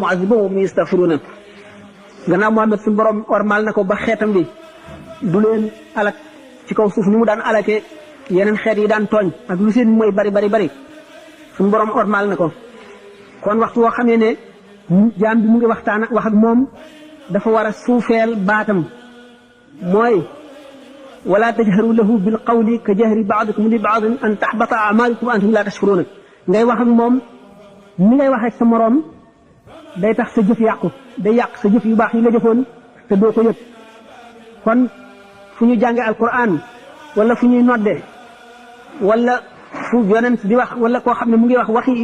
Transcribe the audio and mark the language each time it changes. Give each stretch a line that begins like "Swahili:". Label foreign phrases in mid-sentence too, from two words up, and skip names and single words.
Arabic: معذبهم وهم يستغفرون
Wolof: gannaaw Muhammad suñu borom wormaal na ko ba xeetam bi du leen alak ci kaw suuf ni mu daan alake yeneen xeet yi daan tooñ ak lu seen mooy bari suñu borom wormaal na ko kon waxtu woo xamee ne jaam bi mu ngi waxtaan wax ak moom dafa war a suufeel baatam mooy
Arabic: ولا تجهروا له بالقول كجهر بعضكم لبعض أن تحبط أعمالكم وأنتم لا تشكرون
Wolof: ngay wax ak moom ni ngay wax ak sa moroom day tax sa jëf yàqu day yàq sa jëf yu baax yi nga jëfoon te doo ko yëg kon fu ñu jànge alquran wala fu ñuy nodde wala fu yonent di wax wala koo xam ne mu ngi wax waxi